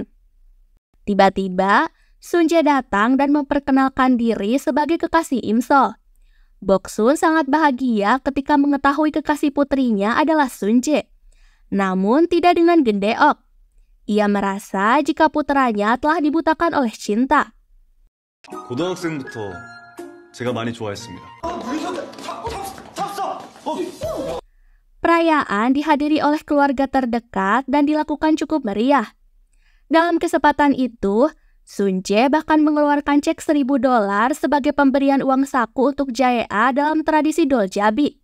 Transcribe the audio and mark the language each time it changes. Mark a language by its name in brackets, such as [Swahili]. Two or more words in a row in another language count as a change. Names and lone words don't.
[Indonesian] Tiba-tiba, Sunje datang dan memperkenalkan diri sebagai kekasih Imsol. Boksun sangat bahagia ketika mengetahui kekasih putrinya adalah Sunje. Namun tidak dengan Gendeok. Ia merasa jika putranya telah dibutakan oleh cinta. [Korean] 고등학생부터 제가 많이 좋아했습니다. [Indonesian] Perayaan dihadiri oleh keluarga terdekat dan dilakukan cukup meriah. Dalam kesempatan itu, Sunje bahkan mengeluarkan cek $1.000 sebagai pemberian uang saku untuk Jae-a dalam tradisi Doljabi.